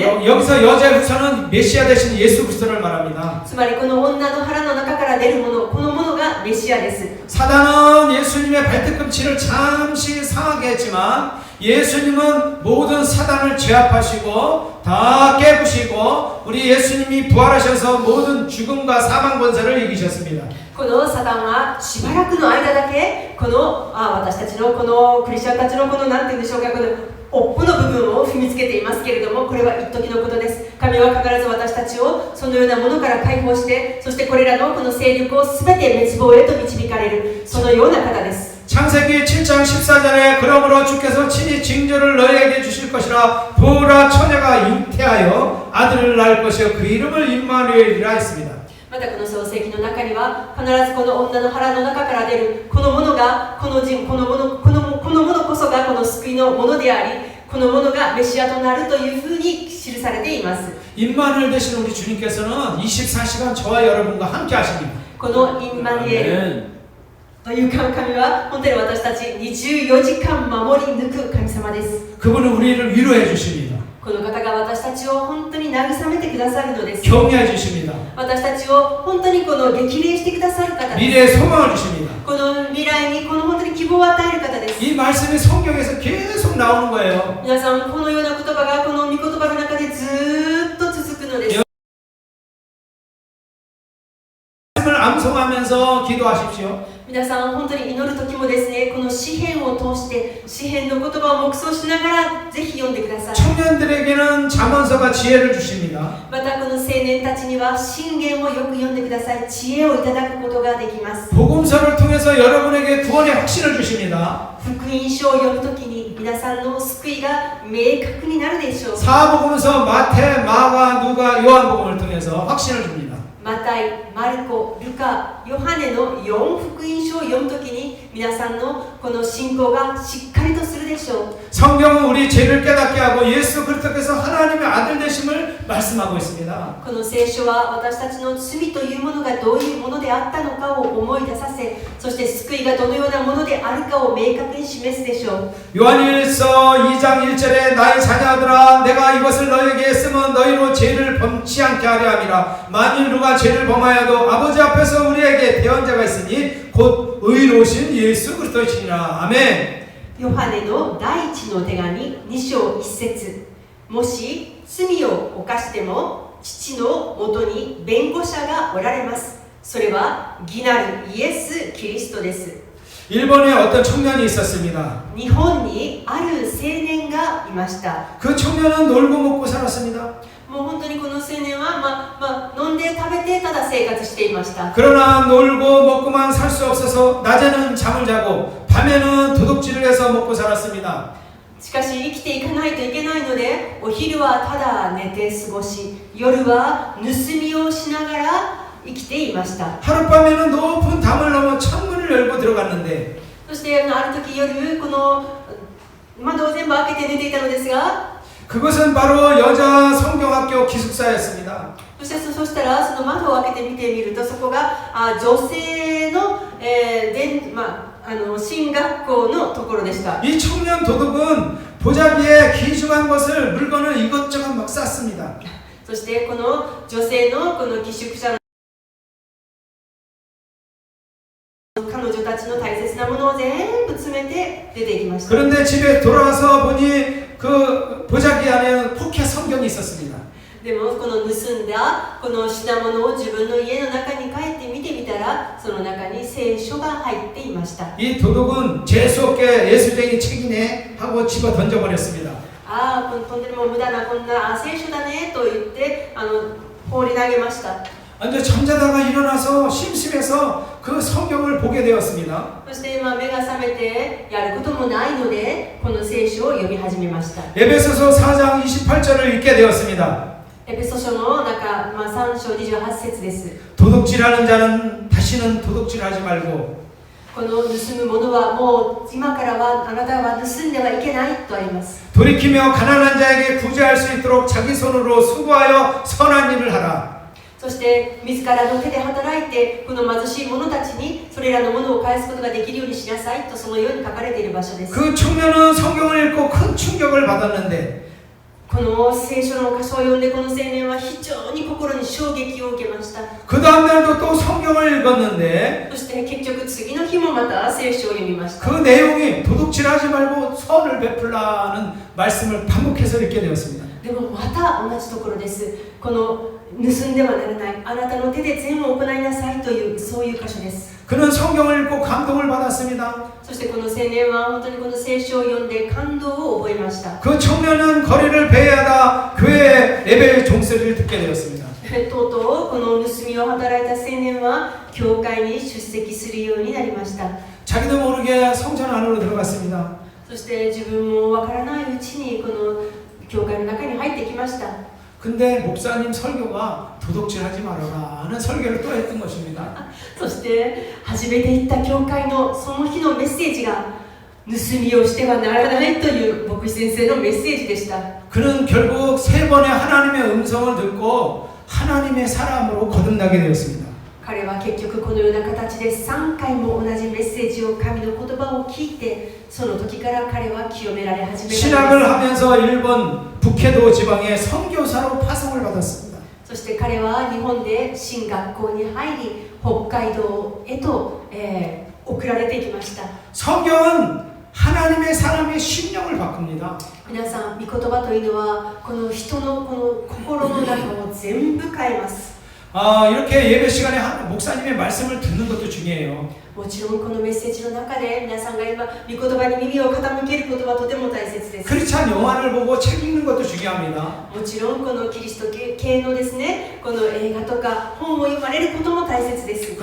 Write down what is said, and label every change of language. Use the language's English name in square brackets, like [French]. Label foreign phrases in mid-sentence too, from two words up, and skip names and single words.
[Korean] 여기서 여자의 후손은 메시아 되신 예수 그리스도를 말합니다. [Japanese] つまりこの女の腹の中から出るもの、このものがメシアです。 [Korean] 사단은 예수님의 발뒤꿈치를 잠시 상하게 했지만 예수님은 모든 사단을 제압하시고 다 깨부시고 우리 예수님이 부활하셔서 모든 죽음과 사망 권세를 이기셨습니다. [Japanese] このサタンはしばらくの間だけこの私たちのこのクリスチャンたちのこのなんて言うんでしょうか、この尾っぽの部分を踏みつけていますけれども、これは一時のことです。神は必ず私たちをそのようなものから解放して、そしてこれらのこの勢力を全て滅亡へと導かれる、そのような方です。 [Korean] 창세기 7장 14절에 그러므로 주께서 친히 징조를 너희에게 주실 것이라 보라 처녀가 잉태하여 아들을 낳을 것이요 그 이름을 임마누엘이라 했습니다. [Japanese] またこの創世記の中には必ずこの女の腹の中から出るこのものがこのものこそがこの救いのものであり、このものがメシアとなるというふうに記されています。 [Korean] 임마누엘 되신 우리 주님께서는 24시간 저와 여러분과 함께 하십니다. [Japanese] このインマニュエルという神は本当に私たち24時間守り抜く神様です。 [Korean] 그분은 우리를 위로해 주십니다. [Japanese] この方が私たちを本当に慰めてくださるのです。 [Korean] 격려해 주십니다. [Japanese] 私たちを本当にこの激励してくださる方です。 [Korean] 미래의 소망을 주십니다. [Japanese] この未来にこの本当に希望を与える方です。 [Korean] 이 말씀이 성경에서 계속 나오는 거예요. [Japanese] 皆さんこのような言葉がこの御言葉の中でずーっと続くのです。 [Korean] 말씀을 암송하면서 기도하십시오. [Japanese] 皆さん本当に祈る時もですね、この詩篇を通して詩篇の言葉を黙想しながらぜひ読んでください。 [Korean] 청년들에게는 잠언서가 지혜를 주십니다. [Japanese] またこの青年たちには箴言をよく読んでください。知恵をいただくことができます。 [Korean] 복음서를 통해서 여러분에게 구원의 확신을 주십니다. [Japanese] 福音書を読むときに皆さんの救いが明確になるでしょう。 [Korean] 사복음서 마태, 마가, 누가, 요한복음을 통해서 확신을 줍니다. [Japanese] マタイ、マルコ、ルカ、ヨハネの4福音書を読むときに皆さんのこの信仰がしっかりとするでしょう。 [Korean] 성경은 우리 죄를 깨닫게 하고 예수 그리스도께서 하나님의 아들 되심을 말씀하고 있습니다. [Japanese] この聖書は私たちの罪というものがどういうものであったのかを思い出させ、そして救いがどのようなものであるかを明確に示すでしょう。 [Korean] 요한일서 2장 1절에 나의 자녀들아 내가 이것을 너희에게 쓰면 너희로 죄를 범치 않게 하려 함이라. 만일 누가 죄를 범하여도 아버지 앞에서 우리에게 대언자가 있으니 곧 의로우신 예수 그리스도시니라. 아멘. [Japanese] ヨハネの第一の手紙2章1節、もし罪を犯しても父のもとに弁護者がおられます。それは義なるイエス・キリストです。 [Korean] 일본에 어떤 청년이 있었습니다. [Japanese] 日本にある青年がいました。 [Korean] 그 청년은 놀고 먹고 살았습니다. [Japanese] もう本当にこの青年は、飲んで食べてただ生活していました。 [Korean] 그러나 놀고 먹고만 살 수 없어서 낮에는 잠을 자고 밤에는 도둑질을 해서 먹고 살았습니다. [Japanese] しかし生きていかないといけないので、お昼はただ寝て過ごし、夜は盗みをしながら生きていました。 [Korean] 하룻밤에는 높은 담을 넘어 창문을 열고 들어갔는데 [Japanese] そしてある時夜この窓を全部開けて寝ていたのですが、 [Korean] 그것은 바로 여자 성경학교 기숙사였습니다. [Japanese] そしたらその窓を開けて見てみると、そこが女性の、進学校のところでした。 [Korean] 이 청년 도둑은 보자기에 귀중한 것을 물건을 이것저것 막 쌌습니다. [Japanese] そしてこの女性のこの寄宿舎の彼女たちの大切なものを全部詰めて出ていきました。 [Korean] 그런데 집에 돌아와서 보니 그 보자기 안에 포켓 성경이 있었습니다. [Japanese] でもこの盗んだこの品物を自分の家の中に帰って見てみたら、その中に聖書が入っていました。 [Korean] 이 도둑은 재수없게 예수쟁이 책이네 하고 집어 던져버렸습니다. [Japanese] ああ、とんでも無駄なこんな聖書だねと言って放り投げました。 [Korean] 먼저 잠자다가 일어나서 심심해서 그 성경을 보게 되었습니다. [Japanese] そして目が覚めてやることもないのでこの聖書を読み始めました。 [Korean] 에베소서 4장 28절을 읽게 되었습니다. [Japanese] エペソ書の中、3章28節です。 [Korean] 도둑질하는 자는 다시는 도둑질하지 말고 [Japanese] この盗むものはもう今からはあなたは盗んではいけないとあります。 [Korean] 돌이키며 가난한 자에게 구제할 수 있도록 자기 손으로 수고하여 선한 일을 하라. [Japanese] そして自らの手で働いてこの貧しい者たちにそれらのものを返すことができるようにしなさいとそのように書かれている場所です。 [Korean] 그 청년은 성경을 읽고 큰 충격을 받았는데 [Japanese] この聖書の箇所を読んでこの青年は非常に心に衝撃を受けました。 [Korean] 그 다음날도 또 성경을 읽었는데 [Japanese] そして結局次の日もまた聖書を読みました。 [Korean] 그 내용이 도둑질하지 말고 선을 베풀라는 말씀을 반복해서 읽게 되었습니다. [Japanese] でもまた同じところです。この盗んではならない、あなたの手で全部行いなさいというそういう箇所です。 [Korean] 그는 성경을 읽고 감동을 받았습니다. [Japanese] そしてこの青年は本当にこの聖書を読んで感動を覚えました。 [Korean] 그 청년은 거리를 배회하다 교회 예배 종소리를 듣게 되었습니다. [Japanese] とうとうこの盗みを働いた青年は教会に出席するようになりました。 [Korean] 자기도 모르게 성전 안으로 들어갔습니다. [Japanese] そして自分もわからないうちにこの教会の中に入ってきました。 [Korean] 근데 목사님 설교가 도둑질하지 말아라 하는 설교를 또 했던 것입니다. [Japanese] そして初めて行った教会のその日のメッセージが盗みをしてはならないという牧師先生のメッセージでした。 [Korean] 그는 결국 3번의 하나님의 음성을 듣고 하나님의 사람으로 거듭나게 되었습니다. [Japanese] 彼は結局このような形で3回も同じメッセージを神の言葉を聞いてその時から彼は清められ始めた [Korean] 신학을 하면서 일본 북해도 지방에 선교사로 파송을 받았습니다. [Japanese] そして彼は日本で進学校に入り北海道へと、送られていきました。 [Korean] 성경은 하나님의 사람의 심령을 바꿉니다. [Japanese] 皆さん、御言葉というのはこの人のこの心の中を全部変えます。 [Korean] 이렇게 예배 시간에 목사님의 말씀을 듣는 것도 중요해요. [Japanese] もちろんこのメッセージの中で皆さんが今御言葉に耳を傾けることはとても大切です。 [Korean] 크리스찬 영화를 보고 책 읽는 것도 중요합니다. [Japanese] もちろんこのキリスト系のですね、この映画とか本を読まれることも大切です。